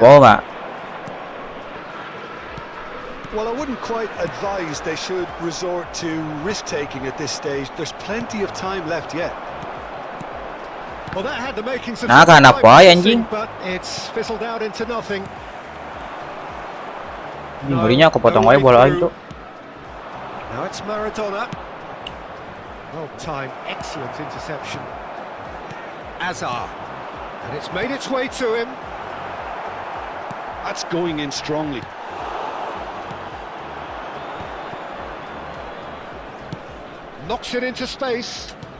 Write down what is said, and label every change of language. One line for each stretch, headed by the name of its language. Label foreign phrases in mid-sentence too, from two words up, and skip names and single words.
English: ball mak. Well, I wouldn't quite advise they should resort to risk-taking at this stage. There's plenty of time left yet. Well, that had the makings of
Indonesian: Nah,
English: some
Indonesian: anak
English: time boy, promising,
Indonesian: anjing.
English: but it's fizzled out into nothing.
Sundanese: Ngerinya kepotong wae bola aing tuh.
English: Now it's Maradona. Well timed, excellent interception. Hazard. And it's made its way to him. That's going in strongly. Knocks it into space.